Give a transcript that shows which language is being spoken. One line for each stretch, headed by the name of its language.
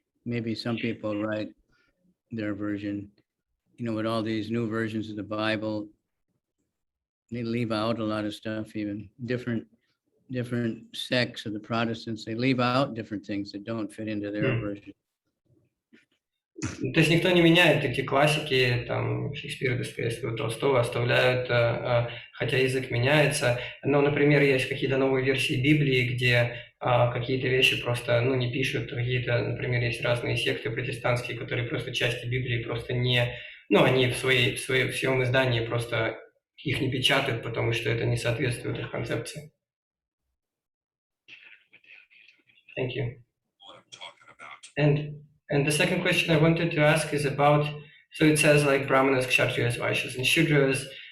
English: Maybe some people write their version, you know, with all these new versions of the Bible, they leave out a lot of stuff, even different sects of the Protestants, they leave out different things that don't fit into their Mm. version.
Russian: То есть никто не меняет эти классики, там, Шекспира, Достоевского, Толстого, оставляют, хотя язык меняется. Но, например, есть какие-то новые версии Библии, где какие-то вещи просто, ну, не пишут, какие-то, например, есть разные секты протестантские, которые просто части Библии просто не, ну, они в своем издании просто их не печатают, потому что это не соответствует их концепции.
English: Thank you. And the second question I wanted to ask is about, so it says like Brahmanas, Kshatriyas, Vaishyas, and Shudras.